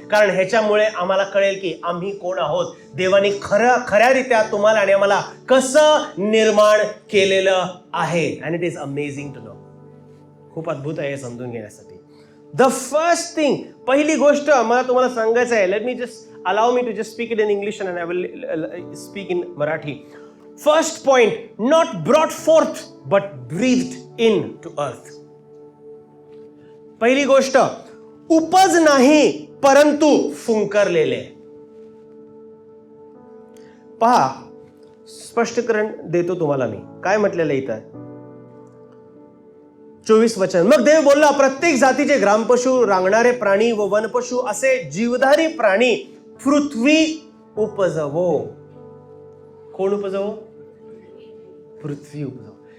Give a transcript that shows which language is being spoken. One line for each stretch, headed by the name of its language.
Marathi: कारण ह्याच्यामुळे आम्हाला कळेल की आम्ही कोण आहोत. देवाने खऱ्यारीत्या तुम्हाला आणि आम्हाला कसं निर्माण केलेलं आहे.
English: And it is amazing to know.
Marathi: खूप अद्भुत आहे हे समजून घेण्यासाठी.
English: the first thing,
Marathi: पहिली गोष्ट मला तुम्हाला सांगायचं आहे.
English: Let me just allow me to just speak it in English and I will speak in Marathi. First point, not brought forth but breathed in to earth.
Marathi: पहिली गोष्ट, उपज नाही परंतु फुंकरलेले. पहा, स्पष्टीकरण देतो तुम्हाला मी. काय म्हटलेलं इथं 24 वचन, मग देव बोलला, प्रत्येक जातीचे ग्रामपशु, रांगणारे प्राणी व वनपशु असे जीवधारी प्राणी पृथ्वी उपजवो. कोण उपजवो? पृथ्वी उपजवो.